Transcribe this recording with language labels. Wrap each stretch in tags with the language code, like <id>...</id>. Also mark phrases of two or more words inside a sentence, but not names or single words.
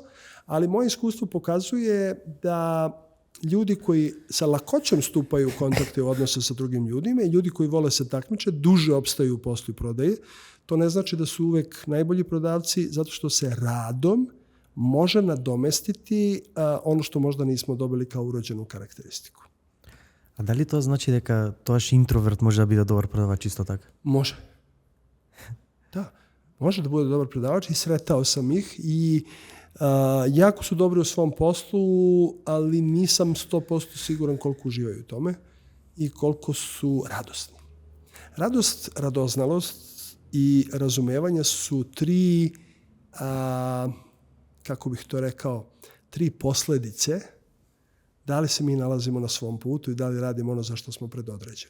<sr>Ali moje iskustvo pokazuje da ljudi koji sa lakoćom stupaju u kontakte u odnose sa drugim ljudima i ljudi koji vole se takmiče, duže opstaju u poslu i prodaji. To ne znači da su uvek najbolji prodavci, zato što se radom može nadomestiti ono što možda nismo dobili kao urođenu karakteristiku. A da li to znači</sr> <mk>дека тоаш интроверт може да биде добар продавач исто така?</mk> <sr>Može. Da, može da bude dobar prodavač i sretao sam ih i jako su dobri u svom poslu, ali nisam 100% siguran koliko uživaju u tome i koliko su radosni. Radost, radoznalost i razumevanje su 3, kako bih to rekao, 3 posledice da li se mi nalazimo na svom putu i da li radimo ono za što smo predodređeni.</sr>